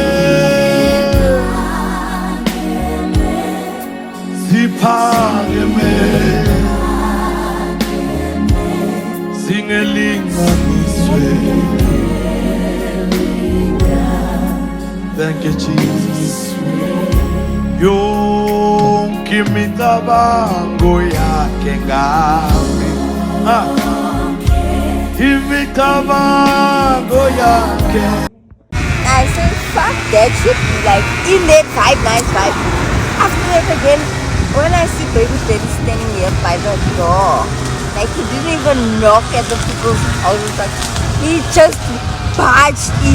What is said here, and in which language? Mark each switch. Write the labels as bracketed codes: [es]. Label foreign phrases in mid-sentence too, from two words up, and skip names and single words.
[ss] Ziphakeme. Singelinganiswe. [en] Thank you, Jesus. [ss] Yonke imicabango yakhe ngami. Imicabango yakhe. [en] I said, fuck that shit. Like, in that 595. After that again, when I see baby daddy standing here by the door, like he didn't even knock at the people's houses, like he just barged in.